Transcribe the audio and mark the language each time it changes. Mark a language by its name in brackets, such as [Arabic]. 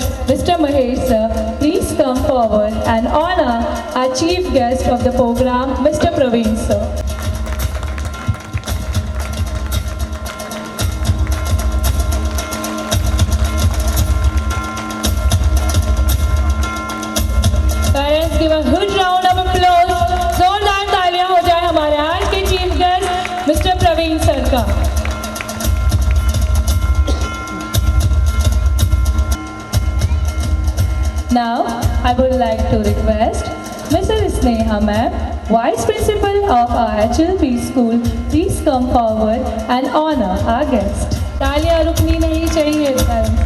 [English] Mr. Mahesh sir, please come forward and honor our chief guest of the program, Mr. Praveen sir. Parents, give a huge round of applause. [Hindi] जोरदार तालियां हो जाए हमारे आज के chief guest mister Praveen sir का। [English] Now, I would like to request Mrs. Sneha ma'am, Vice Principal of our HLP school, please come forward and honor our guest. [Hindi] तालियां रुकनी नहीं चाहिए सर.